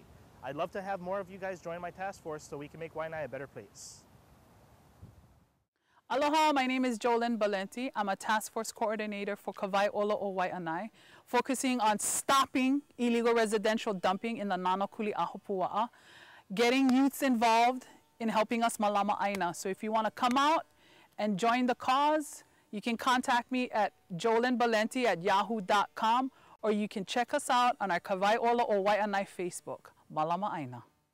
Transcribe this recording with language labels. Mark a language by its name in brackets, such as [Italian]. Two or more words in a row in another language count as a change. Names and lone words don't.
[English] I'd love to have more of you guys join my task force so we can make Waianae a better place. Aloha, my name is Jolyn Valenti. I'm a task force coordinator for Wai Ola O Waianae, focusing on stopping illegal residential dumping in the Nanakuli Ahupua'a, getting youths involved in helping us [Hawaiian] malama aina. [English] So if you want to come out and join the cause, you can contact me at jolinbalenti@yahoo.com, or you can check us out on our Wai Ola O Waianae Facebook. [Hawaiian] Malama aina.